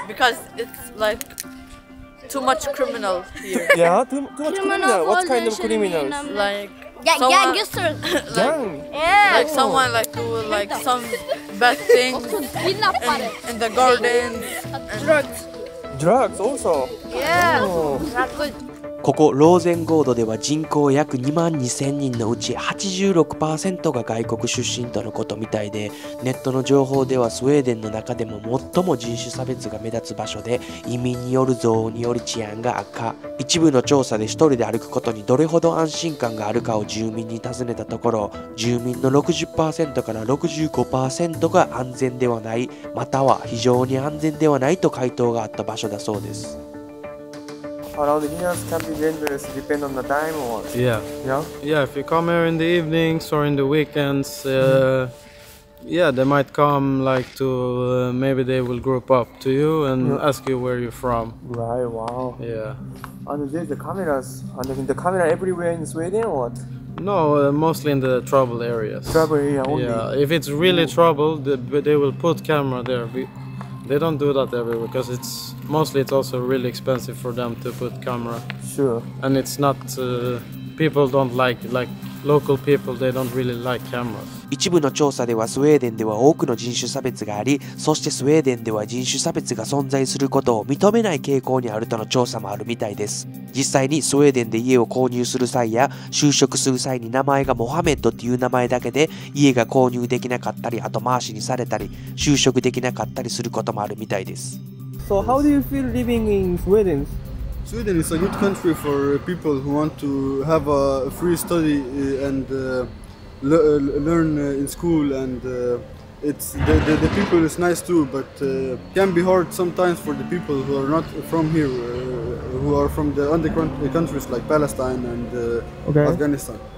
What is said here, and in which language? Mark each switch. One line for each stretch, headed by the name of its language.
English: because it's like too much criminal here. Yeah, too much criminal. What kind of criminals? Like Gang gangsters. Gang. Yeah. like someone like do like some bad things in the gardens. Drugs also. Yeah. Oh. Not good.
Japanese: ここローゼンゴードでは人口約2万2000人のうち 86% が外国出身とのことみたいで、ネットの情報ではスウェーデンの中でも最も人種差別が目立つ場所で、移民による憎悪により治安が悪化。一部の調査で一人で歩くことにどれほど安心感があるかを住民に尋ねたところ、住民の 60% から 65% が安全ではない、または非常に安全ではないと回答があった場所だそうです。
English: Around here can be dangerous, depend on the time or what? Yeah. Yeah? Yeah, if you come here in the evenings or in the weekends, yeah, they might come like to, maybe they will group up to you and ask you where you're from. Right, wow. Yeah. And there's the cameras. And the camera everywhere in Sweden or what? No, mostly in the trouble areas. Trouble area only. Yeah, if it's really trouble, they will put camera there. They don't do that everywhere because it's also really expensive for them to put camera. Sure. And it's not, people don't like local people, they don't really like cameras.
Japanese: 一部の調査ではスウェーデンでは多くの人種差別があり、そしてスウェーデンでは人種差別が存在することを認めない傾向にあるとの調査もあるみたいです。実際にスウェーデンで家を購入する際や就職する際に名前がモハメッドっていう名前だけで家が購入できなかったり後回しにされたり就職できなかったりすることもあるみたいです。
English: So how do you feel living in Sweden? Sweden is a good country for people who want to have a free study and learn in school, and it's the people is nice too, but can be hard sometimes for the people who are not from here, who are from the other countries like Palestine and Afghanistan.